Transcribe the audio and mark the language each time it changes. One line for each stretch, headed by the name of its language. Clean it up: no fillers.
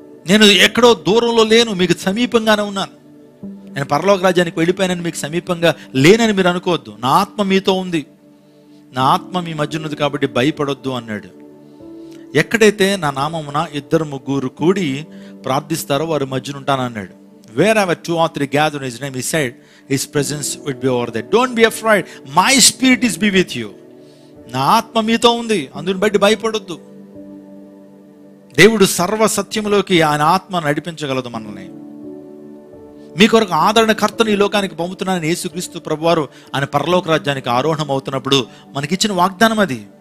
Telugu: నేను ఎక్కడో దూరంలో లేను, మీకు సమీపంగానే ఉన్నాను. నేను పరలోక రాజ్యానికి వెళ్ళిపోయానని మీకు సమీపంగా లేనని మీరు అనుకోవద్దు. నా ఆత్మ మీతో ఉంది, నా ఆత్మ మీ మధ్య ఉన్నది, కాబట్టి భయపడొద్దు అన్నాడు. ఎక్కడైతే నా నామమున 2-3 కూడి ప్రార్థిస్తారో వారి మధ్యన ఉంటానన్నాడు.
English: Wherever 2 or 3 gather in his name, he said, his presence would be over there. Don't be afraid. My spirit is be with you.
Telugu: నా ఆత్మ మీతో ఉంది, అందుని బట్టి భయపడొద్దు. దేవుడు సర్వ సత్యములోకి ఆయన ఆత్మ నడిపించగలదు మనల్ని. మీ కొరకు ఆదరణకర్తను ఈ లోకానికి పంపుతున్నానని యేసుక్రీస్తు ప్రభువారు ఆయన పరలోక రాజ్యానికి ఆరోహణం అవుతున్నప్పుడు మనకిచ్చిన వాగ్దానం అది.